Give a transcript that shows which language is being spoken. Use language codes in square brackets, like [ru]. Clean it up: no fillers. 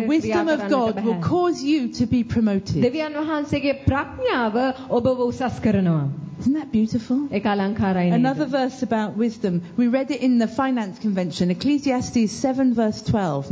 [si] බෑ. [en] The wisdom of God will cause you to be promoted. [si] දෙවියන් වහන්සේගේ ප්‍රඥාව ඔබව උසස් කරනවා. [en] Isn't that beautiful? Another verse about wisdom. We read it in the finance convention, Ecclesiastes 7 verse 12.